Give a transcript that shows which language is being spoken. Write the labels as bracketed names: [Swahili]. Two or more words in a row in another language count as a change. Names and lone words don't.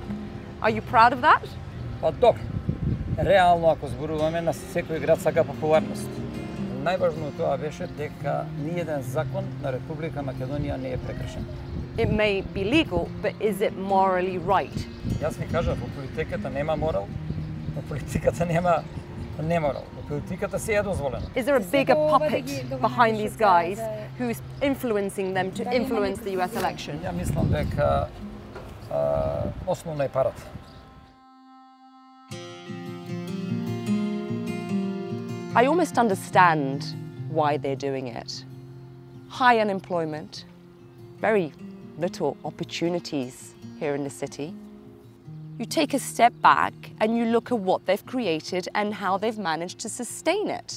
[English] Are you proud of that? [Macedonian] Па добро. Реално ако зборуваме на секој град сака популарност. Најважно тоа беше дека ниеден закон на Република Македонија не е прекршен. [English] It may be legal, but is it morally right? [Macedonian] Јас ви кажав, во политиката нема морал, во политиката нема неморал. Во политиката се е дозволено. [English] Is there a bigger puppet behind these guys who's influencing them to influence the US election? [Macedonian] Ја мислам дека основно е парата. [English] I almost understand why they're doing it. High unemployment, very little opportunities here in the city. You take a step back and you look at what they've created and how they've managed to sustain it.